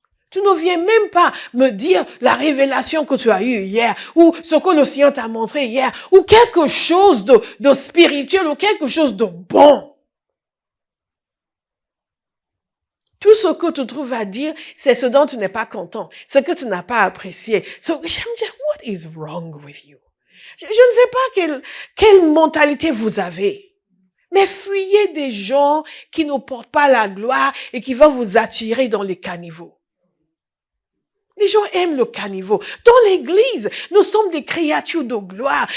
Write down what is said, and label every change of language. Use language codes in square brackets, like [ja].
[fr] Tu ne viens même pas me dire la révélation que tu as eue hier, ou ce que le Seigneur t'a montré hier, ou quelque chose de spirituel, ou quelque chose de bon. Tout ce que tu trouves à dire, c'est ce dont tu n'es pas content, ce que tu n'as pas apprécié. [en] So, [fr] je me dis, [en] what is wrong with you? [fr] Je ne sais pas quelle mentalité vous avez. Mais fuyez des gens qui ne portent pas la gloire et qui vont vous attirer dans les caniveaux. Les gens aiment le caniveau. Dans l'église, nous sommes des créatures de gloire.